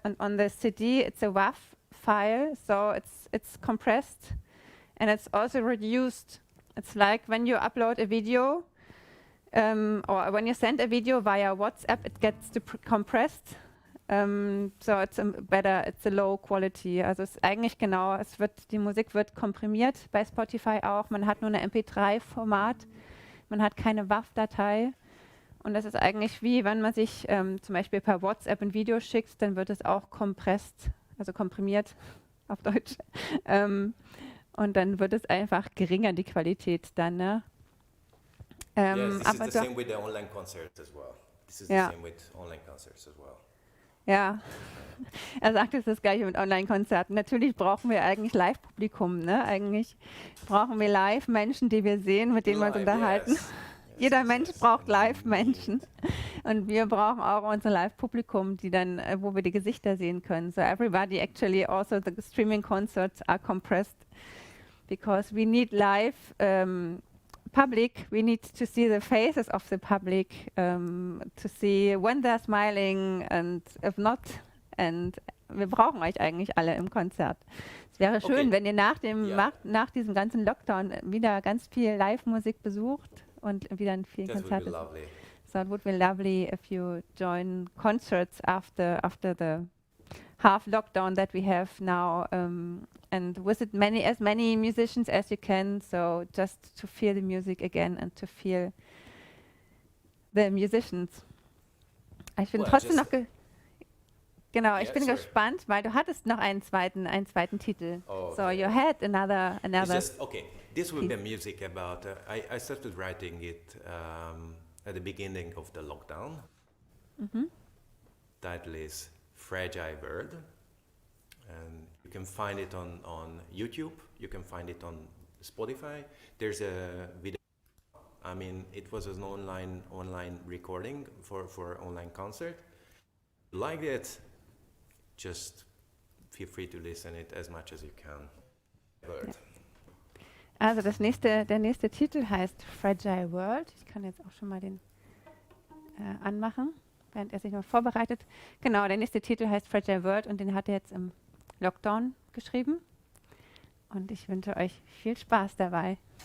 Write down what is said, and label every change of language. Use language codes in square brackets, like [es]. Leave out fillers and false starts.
[en] and on the CD it's a WAV file, so it's compressed and it's also reduced. It's like when you upload a video or when you send a video via WhatsApp, it gets compressed. So it's a low quality. [de] Also es ist eigentlich genau, die Musik wird komprimiert bei Spotify auch. Man hat nur eine MP3-Format, man hat keine WAV-Datei. Und das ist eigentlich wie, wenn man sich zum Beispiel per WhatsApp ein Video schickt, dann wird es auch komprimiert auf Deutsch. Und dann wird es einfach geringer, die Qualität dann. Ne? [en] Yes, this is the same with the online concerts as well. This is the same with online concerts as well. [de] Ja, er sagt es das gleiche mit Online-Konzerten. Natürlich brauchen wir eigentlich Live-Publikum, ne? Eigentlich brauchen wir Live-Menschen, die wir sehen, mit denen wir uns unterhalten. [en] Yes. [de] Jeder Mensch braucht Live-Menschen. Und wir brauchen auch unser Live-Publikum, die dann, wo wir die Gesichter sehen können. [en] So everybody actually, also the streaming concerts are compressed because we need live public, we need to see the faces of the public, to see when they're smiling and if not. [de] And wir brauchen euch eigentlich alle im Konzert. Es wäre schön, wenn ihr nach diesem ganzen Lockdown wieder ganz viel Live-Musik besucht und wieder in vielen Konzerten. [en] So it would be lovely if you join concerts after the half lockdown that we have now, and visit as many musicians as you can, so just to feel the music again and to feel the musicians. [de] Ich bin trotzdem noch ich bin gespannt, weil du hattest noch einen zweiten Titel. [en] So you had another. Okay, this will be music about. I started writing it at the beginning of the lockdown. Title is Fragile World, and you can find it on YouTube, you can find it on Spotify. There's a video, I mean it was an online recording for online concert. Like it, just feel free to listen it as much as you can. [de] Ja. Also der nächste Titel heißt Fragile World. Ich kann jetzt auch schon mal den anmachen, während er sich noch vorbereitet. Genau, der nächste Titel heißt Fragile World und den hat er jetzt im Lockdown geschrieben. Und ich wünsche euch viel Spaß dabei.